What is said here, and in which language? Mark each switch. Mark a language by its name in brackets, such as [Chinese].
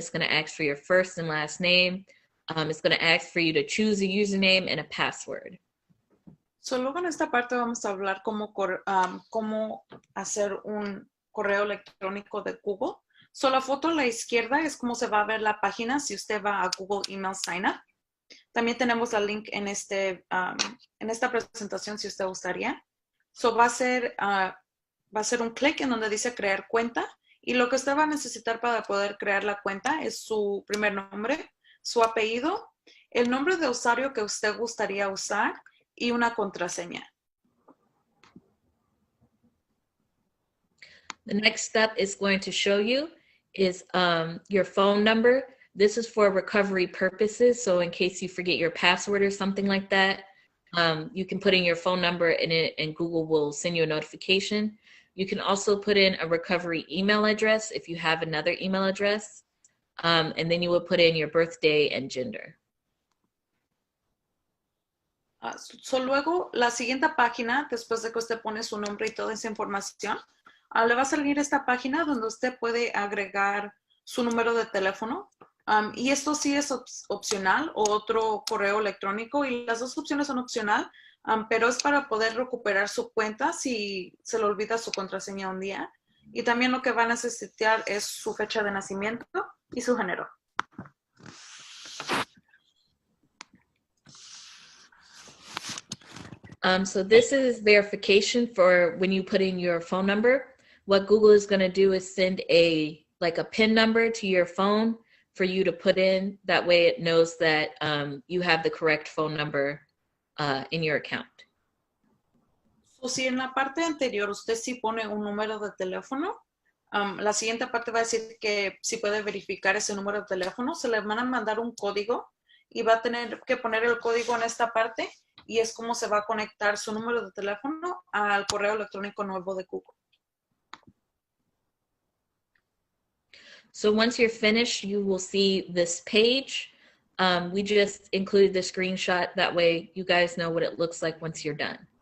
[English] It's going to ask for your first and last name. It's going to ask for you to choose a username and a password. [Spanish] So luego en esta parte vamos a hablar cómo hacer un correo electrónico de Google. So la foto a la izquierda es cómo se va a ver la página si usted va a Google Email Sign Up. También tenemos el link en esta presentación si usted gustaría. So va a ser un clic en donde dice crear cuenta y lo que usted va a necesitar para poder crear la cuenta es su primer nombre, su apellido, el nombre de usuario que usted gustaría usar y una contraseña. [English] The next step is going to show you is your phone number. This is for recovery purposes. So in case you forget your password or something like that, you can put in your phone number in it and Google will send you a notification. You can also put in a recovery email address if you have another email address. And then you would put in your birthday and gender. [Spanish] So luego, la siguiente página, después de que usted pone su nombre y toda esa información, le va a salir esta página donde usted puede agregar su número de teléfono. Y esto sí es opcional o otro correo electrónico y las dos opciones son opcional, pero es para poder recuperar su cuenta si se le olvida su contraseña un día. Y también lo que va a necesitar es su fecha de nacimiento y su género. [English] So this is verification for when you put in your phone number. What Google is going to do is send a PIN number to your phone for you to put in. That way it knows that you have the correct phone number in your account. [Spanish] So si en la parte anterior usted sí pone un número de teléfono, la siguiente parte va a decir que si puede verificar ese número de teléfono, se le van a mandar un código y va a tener que poner el código en esta parte y es como se va a conectar su número de teléfono al correo electrónico nuevo de Google. [English] So once you're finished, you will see this page. We just included the screenshot. That way you guys know what it looks like once you're done.